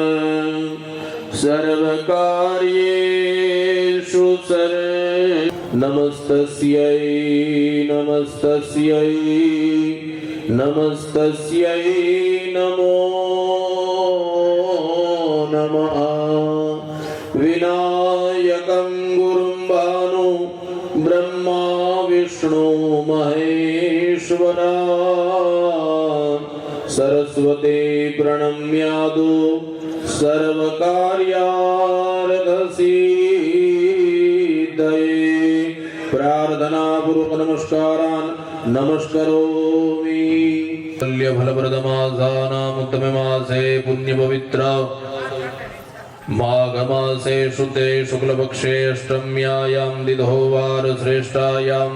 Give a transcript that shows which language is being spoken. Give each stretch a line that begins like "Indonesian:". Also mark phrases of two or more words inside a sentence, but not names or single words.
Sanskrit: सर्वकार्येषु नमस्तस्यै नमस्तस्यै नमस्तस्यै नमो नमः विनायकं गुरुं भानु ब्रह्मा विष्णु महेश्वरा सरस्वती प्रणम्यादु सर्वकार्यार्थसिद्धये प्रार्थना पूर्वक नमस्कारान् નમસ્કરોમિ. ફલપ્રદમાસાનામ ઉત્તમે માસે પુણ્યપવિત્ર માઘમાસે શુદ્ધે શુક્લપક્ષે અષ્ટમ્યાયામ દિધોવાર શ્રેષ્ઠાયામ